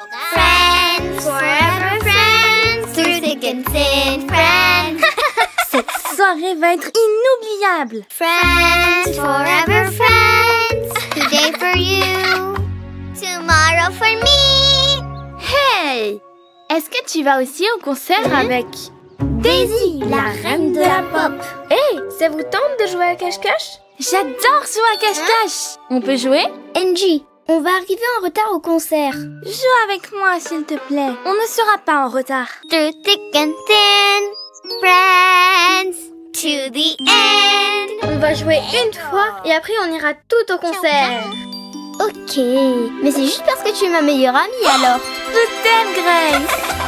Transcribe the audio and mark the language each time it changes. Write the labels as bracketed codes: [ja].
[en] Friends, forever friends, through thick and thin, friends. [fr] Cette soirée va être inoubliable. [en] Friends, forever friends. Today for you, tomorrow for me. Hey! [fr] Est-ce que tu vas aussi au concert avec Daisy, la reine de la pop? Hey, ça vous tente de jouer à cache-cache? J'adore jouer à cache-cache. On peut jouer? Angie, on va arriver en retard au concert. Joue avec moi, s'il te plaît. On ne sera pas en retard. [en] Through thick and thin, friends, to the end. [fr] On va jouer une fois et après on ira tout au concert. Ok, mais c'est juste parce que tu es ma meilleure amie alors. Je t'aime, Grace.